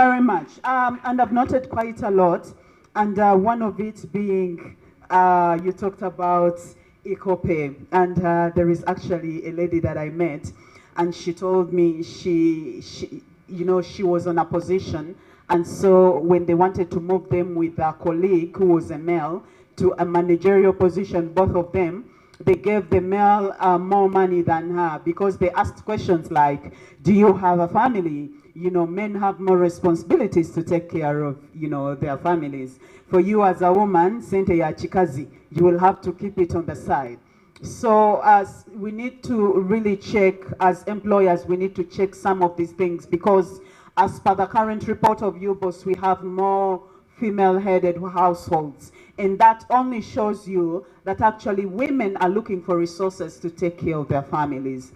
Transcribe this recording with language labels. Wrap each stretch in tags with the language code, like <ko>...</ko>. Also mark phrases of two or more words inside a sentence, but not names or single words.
<en>And I've noted quite a lot. And one of it being, you talked about eco-pay, and there is actually a lady that I met, and she told me she was on a position, and so when they wanted to move them with a colleague who was a male to a managerial position, both of them, they gave the male more money than her because they asked questions like, do you have a family? You know, men have more responsibilities to take care of, their families. For you as a woman,</en> <lg>sente ya chikazi,</lg> <en>you will have to keep it on the side. So as we need to really check, as employers, we need to check some of these things because as per the current report of UBOS, we have more female-headed households. And that only shows you that actually women are looking for resources to take care of their families.</en>